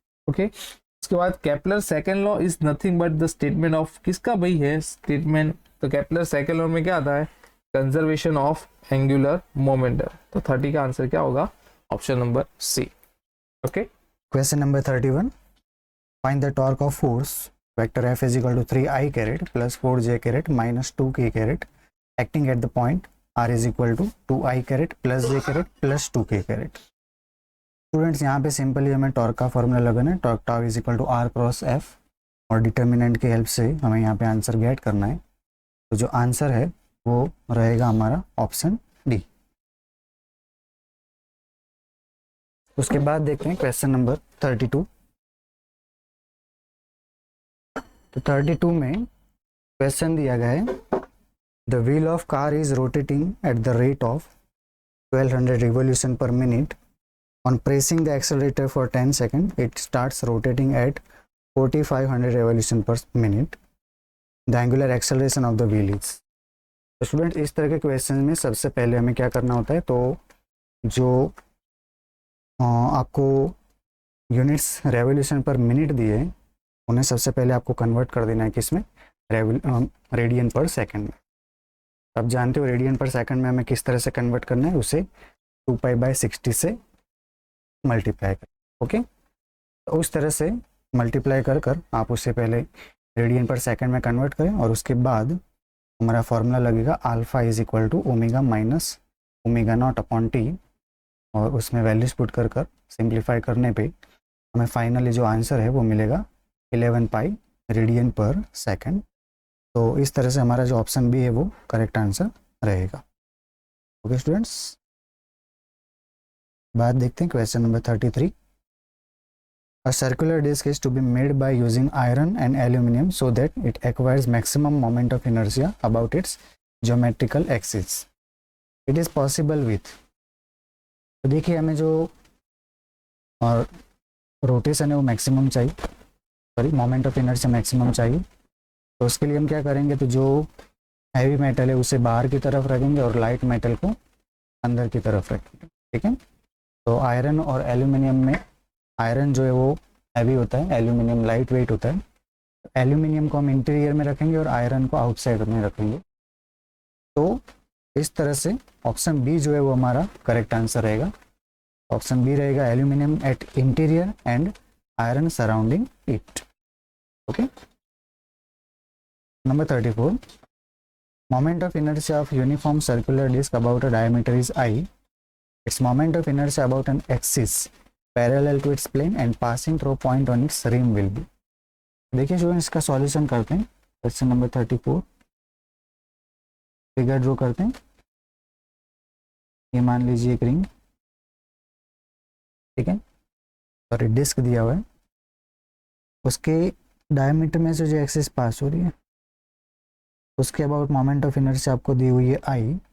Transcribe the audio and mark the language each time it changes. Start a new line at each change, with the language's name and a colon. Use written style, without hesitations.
Hindi: Okay उसके बाद
English: Kepler second law is nothing but the statement of,
Hindi: किसका भाई है स्टेटमेंट, तो केपलर सेकंड लॉ में क्या आता है कंजर्वेशन ऑफ एंगुलर मोमेंटम, तो 30 का आंसर क्या होगा option number C. Okay
English: Question number 31, find the torque of force vector F is equal to 3i caret plus 4j caret minus 2k caret acting at the point R is equal to 2i caret plus j caret plus 2k caret।
Hindi: Students यहाँ पे simply हमें torque का formula लगाना है, torque tau is equal to r cross f, और determinant की help से हमें यहाँ पे आंसर गेट करना है, तो जो आंसर है वो रहेगा हमारा ऑप्शन डी। उसके बाद देखते हैं क्वेश्चन नंबर 32। तो 32 में क्वेश्चन दिया गया है,
English: The wheel of car is rotating at the rate of 1200 revolution per minute, on pressing the accelerator for 10 seconds it starts rotating at 4500 revolution per minute, the angular acceleration of the wheel is।
Hindi: तो student इस तरह के question में सबसे पहले हमें क्या करना होता है, तो जो आपको यूनिट्स रेवोल्यूशन पर मिनट दिए उन्हें सबसे पहले आपको कन्वर्ट कर देना है किसमें, रेडियन पर सेकंड में। अब जानते हो रेडियन पर सेकंड में हमें किस तरह से कन्वर्ट करना है, उसे 2π/60 से मल्टीप्लाई कर। ओके तो उस तरह से मल्टीप्लाई कर कर आप उससे पहले रेडियन पर सेकंड में कन्वर्ट करें, और उसके बाद हमारा फॉर्मूला लगेगा alpha is equal to omega minus omega naught upon T, और उसमें वैल्यूज पुट कर कर सिंप्लीफाई करने पे हमें फाइनली जो आंसर है वो मिलेगा 11 पाई रेडियन पर सेकंड। तो इस तरह से हमारा जो ऑप्शन बी है वो करेक्ट आंसर रहेगा। ओके स्टूडेंट्स, बात देखते हैं question number 33।
English: A circular disc is to be made by using iron and aluminum so that it acquires maximum moment of inertia about its geometrical axis. It is possible with,
Hindi: तो देखिए हमें जो और rotation है वो maximum चाहिए, sorry moment of inertia maximum चाहिए। तो उसके लिए हम क्या करेंगे, तो जो हैवी मेटल है उसे बाहर की तरफ रखेंगे और लाइट मेटल को अंदर की तरफ रखेंगे, ठीक है। तो आयरन और एल्यूमिनियम में आयरन जो है वो हैवी होता है, एल्यूमिनियम लाइट वेट होता है। एल्यूमिनियम को हम इंटीरियर में रखेंगे और आयरन को आउटसाइड में रखेंगे। तो इस तरह से ऑप्शन बी जो है वो हमारा करेक्ट आंसर रहेगा।
English: Option B रहेगा aluminium at interior and iron surrounding it. Okay, number 34, moment of inertia of uniform circular disc about a diameter is I. Its moment of inertia about an axis parallel to its plane and passing through point on its rim will be.
Hindi: देखिए student, इसका solution करते हैं। Question number 34, figure draw करते हैं। ये मान लीजिए एक रिंग, ठीक है, और डिस्क दिया हुआ है, उसके डायमीटर में से जो एक्सिस पास हो रही है उसके अबाउट मोमेंट ऑफ इनर्शिया आपको दी हुई है आई।